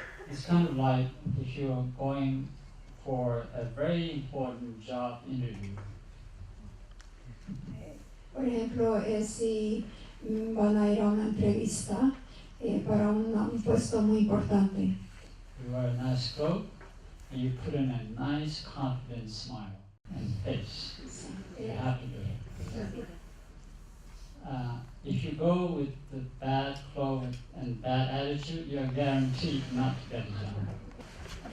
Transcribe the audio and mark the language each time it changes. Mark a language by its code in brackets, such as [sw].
[en] It's kind of like if you're going for a very important job interview. [es] Por ejemplo, si van a ir a una entrevista para un puesto muy importante. [en] You wear a nice coat and you put in a nice confident smile and face. You have to do it. If you go with the bad clothes and bad attitude, you're guaranteed not to get a job.